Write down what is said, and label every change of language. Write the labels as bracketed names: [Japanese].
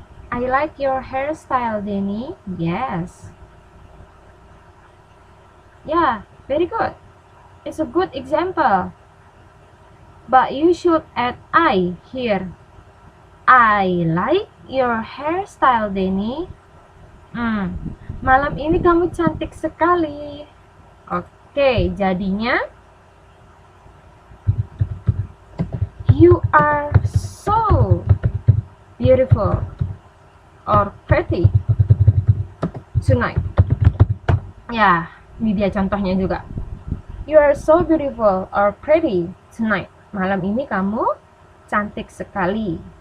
[English] I like your hairstyle, Denny. Yes. Yeah, very good. It's a good example. But you should add I here. I like your hairstyle, Denny. [Indonesian] Malam ini kamu cantik sekali. Oke, jadinya [English] you are so beautiful or pretty tonight. [Indonesian] Ya, ini dia contohnya juga. [English] You are so beautiful or pretty tonight. [Indonesian] Malam ini kamu cantik sekali.